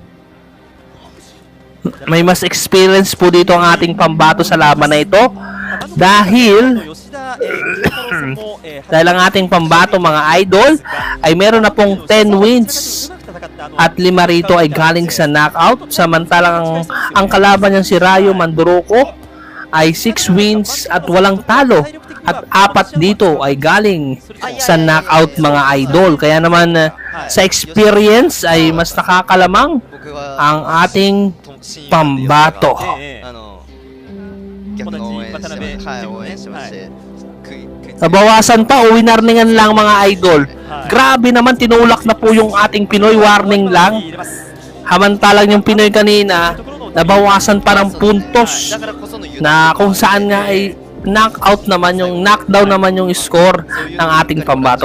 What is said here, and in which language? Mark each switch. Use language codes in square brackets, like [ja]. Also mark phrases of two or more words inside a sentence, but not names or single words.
[tl] May mas experience po dito ang ating pambato sa laban na ito dahil ang ating pambato mga idol ay meron na pong 10 wins at 5 rito ay galing sa knockout, samantalang ang kalaban niyang si Rayo Manduruko ay 6 wins at walang talo at 4 dito ay galing sa knockout mga idol. Kaya naman sa experience ay mas nakakalamang ang ating pambato. [ja] 逆の応援してますはい応援してまして [tl] Nabawasan pa o winarningan lang mga idol. Grabe naman, tinulak na po yung ating Pinoy, warning lang. Hamantalang yung Pinoy kanina, nabawasan pa ng puntos na kung saan nga ay knockout naman yung knockdown naman yung score ng ating pambato.